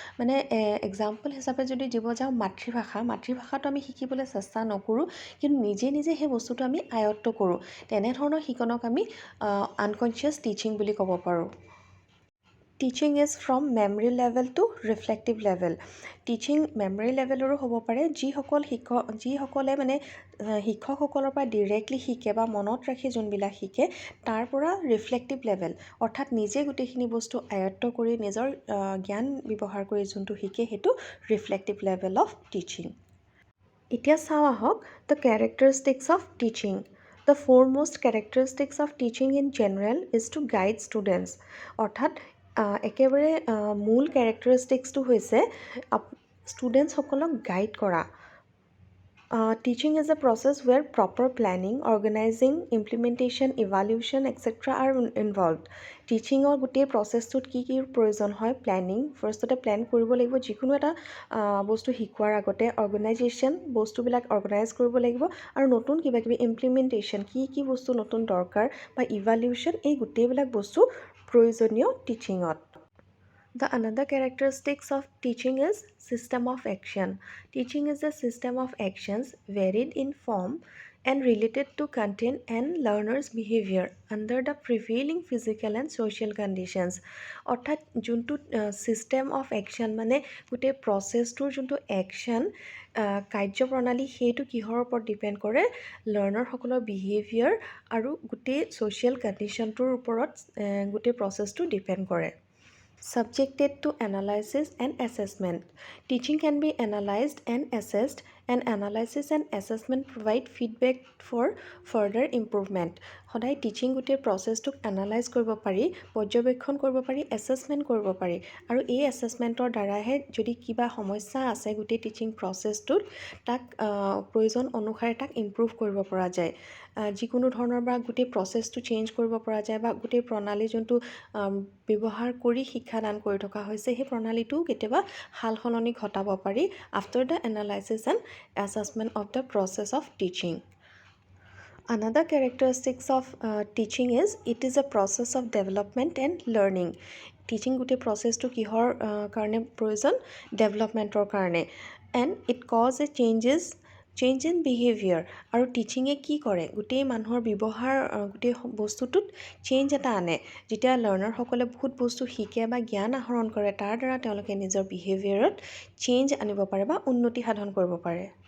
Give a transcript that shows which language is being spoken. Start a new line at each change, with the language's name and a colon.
Assamese: মানে এক্সাম্পল হিচাপে যদি দিব যাওঁ, মাতৃভাষাটো আমি শিকিবলৈ চেষ্টা নকৰোঁ, কিন্তু নিজে নিজে সেই বস্তুটো আমি আয়ত্ব কৰোঁ। তেনেধৰণৰ শিকনক আমি আনকনচিয়াছ টিচিং বুলি ক'ব পাৰোঁ।
English: Teaching is from memory level to reflective level.
Assamese: Teaching memory লেভেলৰো হ'ব পাৰে, যিসকলে মানে শিক্ষকসকলৰ পৰা ডিৰেক্টলি শিকে বা মনত ৰাখি যোনবিলাক শিকে, তাৰ পৰা ৰিফ্লেক্টিভ লেভেল অৰ্থাৎ নিজে গোটেইখিনি বস্তু আয়ত্ত কৰি নিজৰ জ্ঞান ব্যৱহাৰ কৰি যোনটো শিকে সেইটো ৰিফ্লেক্টিভ লেভেল অফ টিচিং। এতিয়া চাওঁ আহক the characteristics of teaching.
English: The foremost characteristics of teaching in general is to guide students.
Assamese: অৰ্থাৎ একেবাৰে মূল কেৰেক্টাৰিষ্টিক্সটো হৈছে ষ্টুডেণ্টসকলক গাইড কৰা।
English: Teaching is a process where proper planning, organizing, implementation, evaluation, etc. are involved.
Assamese: টিচিঙৰ গোটেই প্ৰচেছটোত কি প্ৰয়োজন হয়? প্লেনিং, ফাৰ্ষ্টতে প্লেন কৰিব লাগিব যিকোনো এটা বস্তু শিকোৱাৰ আগতে, অৰ্গেনাইজেশ্যন, বস্তুবিলাক অৰ্গেনাইজ কৰিব লাগিব, আৰু নতুন কিবাকিবি ইমপ্লিমেণ্টেশ্যন, কি বস্তু নতুন দৰকাৰ, বা ইভালিউশ্যন, এই গোটেইবিলাক বস্তু প্ৰয়োজনীয় টিচিঙত।
English: The another characteristics of teaching is system of action. Teaching is a system of actions varied in form and related to content and learners' behavior under the prevailing physical and social conditions.
Assamese: অৰ্থাৎ যোনটো system of action মানে গোটেই প্ৰচেছটোৰ যোনটো action, কাৰ্যপ্ৰণালী, সেইটো কিহৰ ওপৰত depend কৰে? লাৰ্ণাৰসকলৰ behaviour আৰু গোটেই ছ'চিয়েল কণ্ডিশ্যনটোৰ ওপৰত গোটেই প্ৰচেছটো ডিপেণ্ড কৰে।
English: Subjected to analysis and assessment. Teaching can be analyzed and assessed, and analysis and assessment provide feedback for further improvement.
Assamese: সদায় টিচিং গোটেই প্ৰচেছটোক এনালাইজ কৰিব পাৰি, পৰ্যবেক্ষণ কৰিব পাৰি, এছেছমেণ্ট কৰিব পাৰি, আৰু এই এছেছমেণ্টৰ দ্বাৰাহে যদি কিবা সমস্যা আছে গোটেই টিচিং প্ৰচেছটোত, তাক প্ৰয়োজন অনুসাৰে তাক ইমপ্ৰুভ কৰিব পৰা যায়। যিকোনো ধৰণৰ বা গোটেই প্ৰচেছটো চেঞ্জ কৰিব পৰা যায়, বা গোটেই প্ৰণালী যোনটো ব্যৱহাৰ কৰি শিক্ষাদান কৰি থকা হৈছে সেই প্ৰণালীটোও কেতিয়াবা সাল সলনি ঘটাব পাৰি
English: After the analysis and assessment of the process of teaching. Another characteristics of teaching is it is a process of development and learning.
Assamese: Teaching গোটেই প্ৰচেছটো কিহৰ কাৰণে প্ৰয়োজন? ডেভেলপমেণ্টৰ কাৰণে।
English: And it cause a change in behavior.
Assamese: আৰু টিচিঙে কি কৰে? গোটেই মানুহৰ ব্যৱহাৰ, গোটেই বস্তুটোত চেঞ্জ এটা আনে। যেতিয়া লাৰ্ণাৰসকলে বহুত বস্তু শিকে বা জ্ঞান আহৰণ কৰে, তাৰ দ্বাৰা তেওঁলোকে নিজৰ বিহেভিয়াৰত চেঞ্জ আনিব পাৰে বা উন্নতি সাধন কৰিব পাৰে।